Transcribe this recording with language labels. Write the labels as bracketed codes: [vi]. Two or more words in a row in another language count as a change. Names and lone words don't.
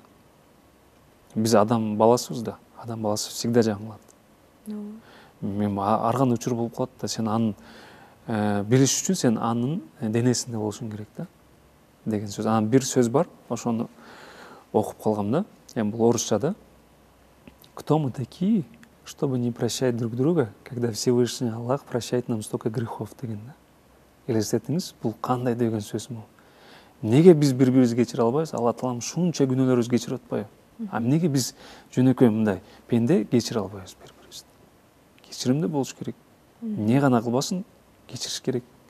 [ky] Биз адам баласыбыз да. Адам баласы всегда жаңылат. Мен арган учур болуп калат да, сен анын билиш үчүн сен анын денесинде болушуң керек да деген сөз. Анан бир сөз бар, ошону окуп калгам да. Эми бул орусча да. [ru] Кто мы такие, чтобы не прощать друг друга, когда Всевышний Аллах прощает нам столько грехов [ky] деген да. Елестетиңиз, бул кандай деген сөз бул. Неге биз бири-бирибизди кечире албайбыз? Алла Таалам шунча күнөөлөрүбүздү кечирип атпайбы? Неге биз жөнөкөй мындай пенде кечире албайбыз бири-бирибизди? Кечиримдүү болуш керек. Не гана кылбасын, кечириш керек.